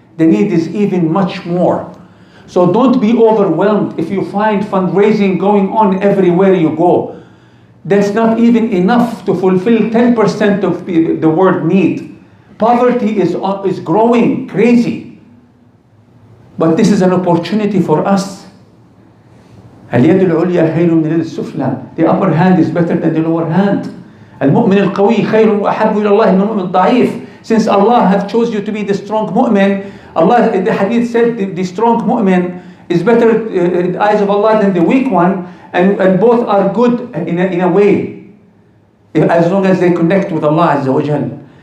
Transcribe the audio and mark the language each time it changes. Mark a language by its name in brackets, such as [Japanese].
[English] The need is even much more. So don't be overwhelmed if you find fundraising going on everywhere you go. That's not even enough to fulfill 10% of the world need. Poverty is growing crazy. But this is an opportunity for us. [Arabic] اليد العليا خير من اليد السفلى. [English] The upper hand is better than the lower hand. [Arabic] المؤمن القوي خير وأحب إلى الله من المؤمن الضعيف. [English] Since Allah have chose you to be the strong mu'min, Allah, the hadith said the strong mu'min is better in the eyes of Allah than the weak one, and both are good in a way, as long as they connect with Allah Azza wa Jal.